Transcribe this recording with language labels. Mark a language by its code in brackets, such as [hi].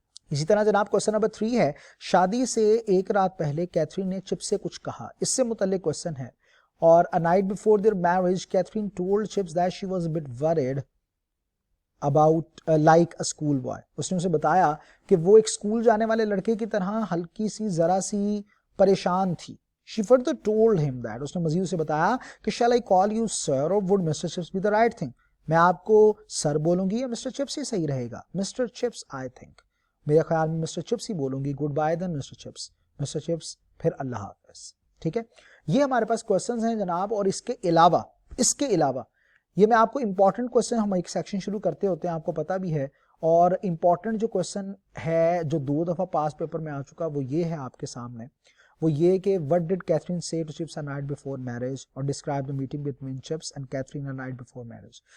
[ur] اسی طرح جناب کوسچن نمبر 3 ہے, شادی سے ایک رات پہلے کیتھرین نے چپس سے کچھ کہا. اس سے متعلق کوسچن ہے, اور [en] a night before their marriage Catherine told Chips that she was a bit worried about like a school boy. [ur] اس نے اسے بتایا کہ وہ ایک اسکول جانے والے لڑکے کی طرح ہلکی سی ذرا سی پریشان تھی. [en] She further told him that, [ur] اس نے مزید اسے بتایا کہ [en] shall I call you sir or would Mr. Chips be the right thing. [ur] میں آپ کو سر بولوں گی یا مسٹر چپس ہی صحیح رہے گا. مسٹر چپس [en] I think, [ur] میرے خیال میں مسٹر چپس ہی بولوں گی. [en] good bye then [ur] mister chips. Mister chips پھر اللہ حافظ. ٹھیک ہے, یہ ہمارے پاس کوسچنز ہیں جناب. اور اس کے علاوہ یہ میں آپ کو امپورٹنٹ کوسچن, ہم ایک سیکشن شروع کرتے ہوتے ہیں, آپ کو پتا بھی ہے, اور امپورٹنٹ جو کوسچن ہے جو 2 دفعہ پاس پیپر میں آ چکا وہ یہ ہے آپ کے سامنے, وہ یہ کہ [en] what did Catherine say to Chips a night before marriage, [ur] اور [en] describe the meeting between Chips and Catherine a night before marriage.